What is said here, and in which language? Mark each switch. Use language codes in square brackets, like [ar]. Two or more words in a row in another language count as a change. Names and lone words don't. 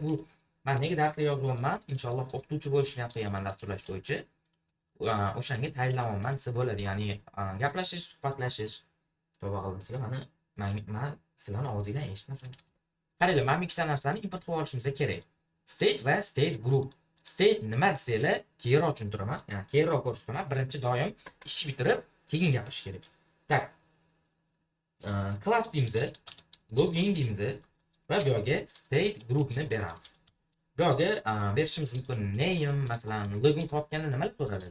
[uz] Bu men nega darslar yozyapman? Inshaalloh o'qituvchi bo'lish niyat qilganman dasturlash bo'yicha. O'shanga tayinlanman desa bo'ladi. Ya'ni gaplashish, suhbatlashish. Tavba qildim sizlar, men sizlarning og'zingizdan eshitmasam. Qaranglar, men ikkita narsani import qilib olishimiz kerak. [en] State va state group. [uz] State nima desanglar, keyinroq tushuntiraman. Ya'ni keyinroq ko'rsataman. Birinchi doim ishni bitirib, keyin gapirish kerak. Tak. Class deymiz, login deymiz va bu yerga [en] state groupni [uz] beramiz. Bu yerga berishimiz mumkin name, masalan, login qilganda nimalar so'raladi?